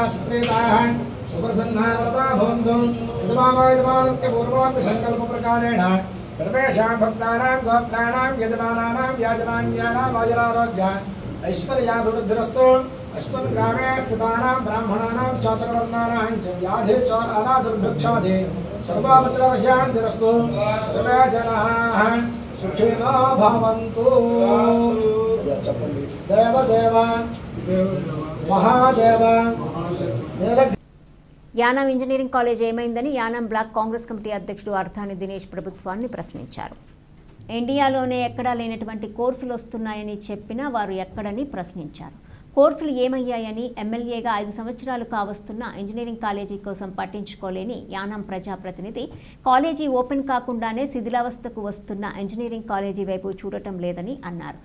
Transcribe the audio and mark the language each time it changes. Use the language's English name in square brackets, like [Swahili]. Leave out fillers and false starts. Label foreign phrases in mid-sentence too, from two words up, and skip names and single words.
[Sanskrit] सुप्रीताः सुप्रसन्नाः व्रता भवन्तु सदमानस्य पूर्वोक्ति संकल्पप्रकारेण सर्वेषां भक्तानां गोत्राणां यजमानानां याजमान्यानां आयुरारोग्य ऐश्वर्याभिवृद्धिरस्तु अस्मिन् ग्रामे स्थितानां ब्राह्मणानां चातुर्वर्णानां च व्याधि चोर अनादुर्भिक्षादि सर्वोपद्रवशान्तिरस्तु सर्वे जनाः सुखिनो भवन्तु देवदेव महादेव [Telugu] యానం ఇంజనీరింగ్ కాలేజ్ ఏమైందని యానం బ్లాక్ కాంగ్రెస్ కమిటీ అధ్యక్షుడు అర్థాని దినేష్ ప్రభుత్వాన్ని ప్రశ్నించారు. ఇండియాలోనే ఎక్కడా లేనటువంటి కోర్సులు వస్తున్నాయని చెప్పినా వారు ఎక్కడని ప్రశ్నించారు. కోర్సులు ఏమయ్యాయని ఎమ్మెల్యేగా 5 సంవత్సరాలు కావస్తున్న ఇంజనీరింగ్ కాలేజీ కోసం పట్టించుకోలేని యానం ప్రజాప్రతినిధి కాలేజీ ఓపెన్ కాకుండానే శిథిలావస్థకు వస్తున్న ఇంజనీరింగ్ కాలేజీ వైపు చూడటం లేదని అన్నారు.